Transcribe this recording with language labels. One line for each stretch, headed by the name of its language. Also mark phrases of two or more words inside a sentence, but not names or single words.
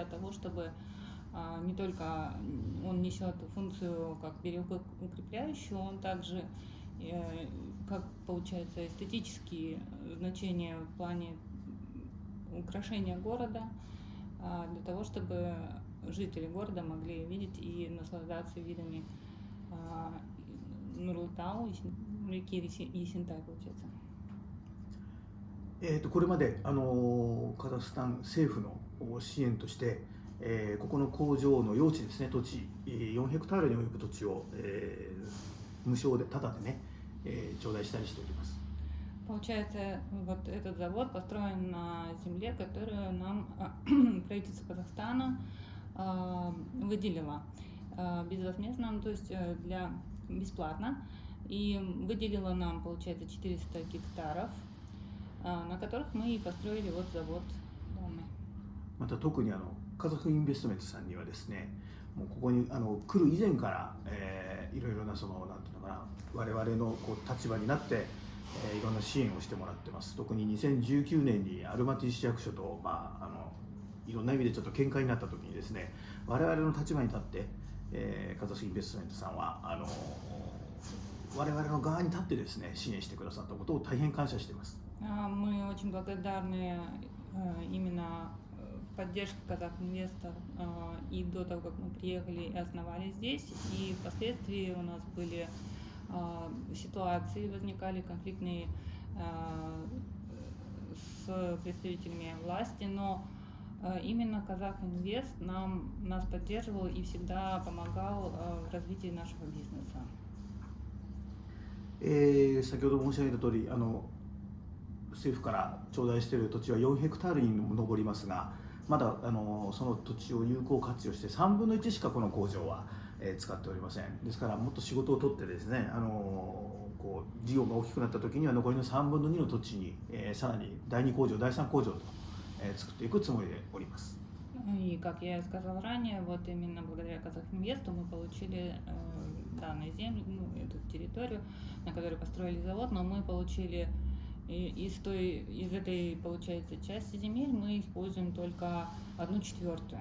Russian: того, чтобы не только он несет функцию как берегоукрепляющую, он также как получается эстетические значения в плане украшения города, для того, чтобы жители города могли видеть и наслаждаться видами Нурлытау, реки Есентай, получается.
Japanese: これまでカザフスタン政府の支援として、ここの工場の用地ですね、土地4ヘクタールに及ぶ土地を、無償でタダでね、頂戴したりしております。
Russian: Получается, вот этот завод построен на земле, которую нам правительство Казахстана выделило безвозмездно, то есть бесплатно, и выделило нам, получается, 400 гектаров, на которых мы и построили вот завод данный.
Japanese: また特にカザフインベストメントさんにはですね、もうここに来る以前から、いろいろななんていうのかな、我々の立場になって、いろんな支援をしてもらってます。特に2019年にアルマティ市役所と、いろんな意味でちょっと喧嘩になった時にですね、我々の立場に立って、カザフインベストメントさんは我々の側に立ってですね、支援してくださったことを大変感謝しています。
Russian: Мы очень благодарны именно в поддержке Казахинвеста и до того, как мы приехали и основали здесь, и впоследствии у нас были ситуации, возникали конфликтные с представителями власти, но именно Казахинвест нас поддерживал и всегда помогал в развитии нашего бизнеса.
Japanese: 先ほど申し上げた通り、政府から頂戴している土地は4ヘクタールに上りますが、まだその土地を有効活用して3分の1しかこの工場は、使っておりません。ですからもっと仕事を取ってですね、こう事業が大きくなった時には残りの3分の2の土地に、さらに第2工場第3工場と、作っていくつもりでおります。
Russian: И как я и сказал ранее, вот именно благодаря Казахинвесту мы получили данную землю, ну, эту территорию, на которой построили завод, но мы получили из этой, получается, части земель мы используем только 1/4.